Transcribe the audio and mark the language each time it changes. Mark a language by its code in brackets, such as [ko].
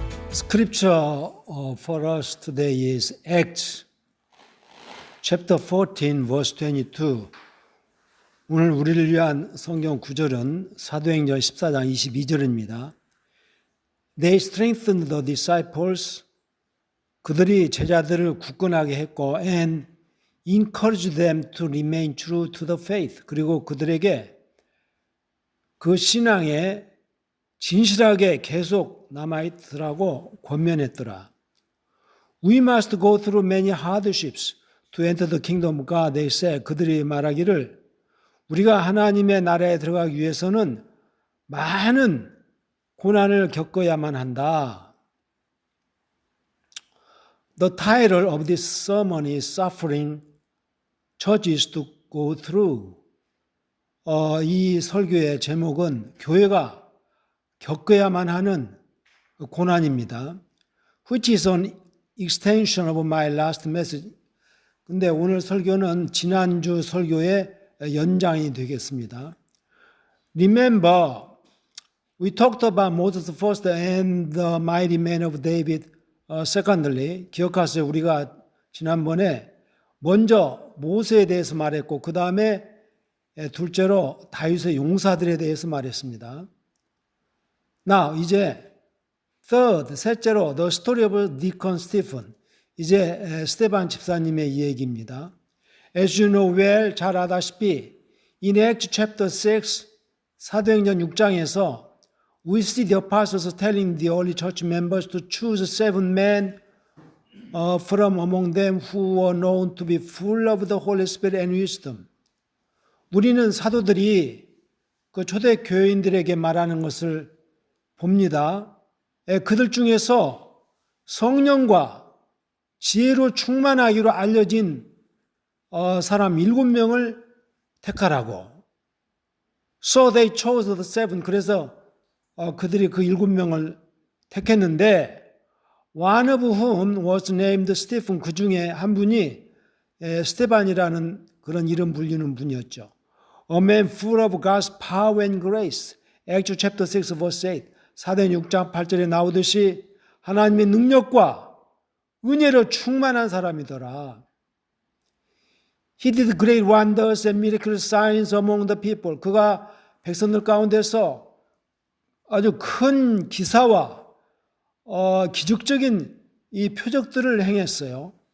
[en] Scripture for us today is Acts chapter 14 verse 22. [ko] 오늘 우리를 위한 성경 구절은 사도행전 14장 22절입니다. [en] They strengthened the disciples. [ko] 그들이 제자들을 굳건하게 했고 [en] and encouraged them to remain true to the faith. [ko] 그리고 그들에게 그 신앙에 진실하게 계속 남아있으라고 권면했더라. [en] We must go through many hardships to enter the kingdom of God. They said. [ko] 그들이 말하기를 우리가 하나님의 나라에 들어가기 위해서는 많은 고난을 겪어야만 한다. [en] The title of this sermon is Suffering Churches to Go Through. [ko] 이 설교의 제목은 교회가 겪어야만 하는 고난입니다. [en] Which is an extension of my last message. [ko] 근데 오늘 설교는 지난주 설교의 연장이 되겠습니다. [en] Remember, we talked about Moses first and the mighty man of David secondly. [ko] 기억하세요. 우리가 지난번에 먼저 모세에 대해서 말했고 그 다음에 둘째로 다윗의 용사들에 대해서 말했습니다. [en] Now, [ko] 이제 [en] third, [ko] 셋째로 [en] the story of Deacon Stephen. [ko] 이제 스테반 집사님의 이야기입니다. [en] As you know well, [ko] 잘 아다시피 [en] in Acts chapter 6, [ko] 사도행전 6장에서 [en] we see the apostles telling the early church members to choose 7 men from among them who were known to be full of the Holy Spirit and wisdom. [ko] 우리는 사도들이 그 초대 교인들에게 말하는 것을 봅니다. 그들 중에서 성령과 지혜로 충만하기로 알려진 사람 7명을 택하라고. [en] So they chose the 7. [ko] 그래서 그들이 그 7명을 택했는데 [en] one of whom was named Stephen. [ko] 그 중에 한 분이 스테반이라는 그런 이름 불리는 분이었죠. [en] A man full of God's power and grace. Acts chapter 6 verse 8. [ko] 사도행전 6장 8절에 나오듯이 하나님의 능력과 은혜로 충만한 사람이더라. [en] He did great wonders and miracle signs among the people. [ko] 그가 백성들 가운데서 아주 큰 기사와 기적적인 이 표적들을 행했어요.